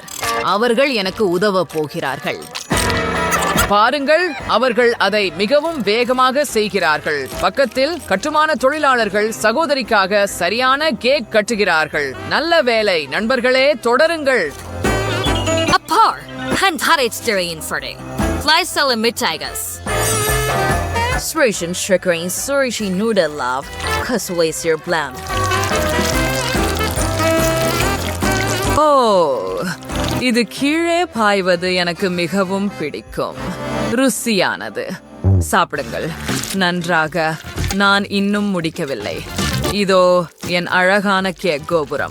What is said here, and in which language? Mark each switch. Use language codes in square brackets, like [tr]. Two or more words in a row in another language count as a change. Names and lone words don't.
[ta] அவர்கள் எனக்கு உதவ போகிறார்கள். பாருங்கள், அவர்கள் அதை மிகவும் வேகமாக செய்கிறார்கள். பக்கத்தில் கட்டுமான தொழிலாளர்கள் சகோதரிக்காக சரியான கேக் கட்டுகிறார்கள். நல்ல வேலை நண்பர்களே, தொடருங்கள். Apar, handharitsterin ferde. Fleisel mittaigas. Srishin shrikkering surishi noodle love. Kaswaisir blam. ஓ, இது கீழே பாய்வது எனக்கு மிகவும் பிடிக்கும். ருசியானது. சாப்பிடுங்கள். நன்றாக. நான் இன்னும் முடிக்கவில்லை. இதோ என் அழகான கேக் கோபுரம்.